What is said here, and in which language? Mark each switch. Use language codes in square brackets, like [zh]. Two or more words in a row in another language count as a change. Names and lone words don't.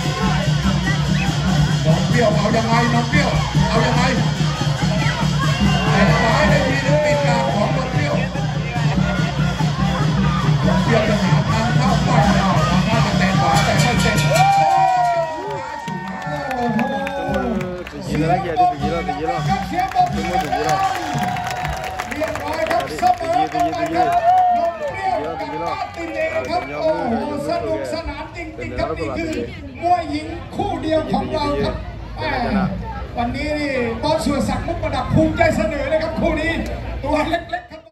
[th] น้องเปรี้ยวเอายังไงน้องเปรี้ยวเอายังไงแต่ซ้ายได้ทีนึงปิดกลางของน้องเปรี้ยวน้องเปรี้ยวจะหาทางเข้าไปเอาทางเข้าจะเตะขวาแต่ไม่เตะ [id] Gila lagi ada gila [th] เสียงปรบมือดังๆเรียบร้อยครับเสมอกันไปครับน้องเปรี้ยวกับป้าตินเองครับโอ้โหสนุกสนานจริงๆครับนี่คือมวยหญิงคู่เดียวของเราครับวันนี้นี่บอสสุรศักดิ์มุกประดับภูมิใจเสนอเลยครับคู่นี้ตัวเล็ก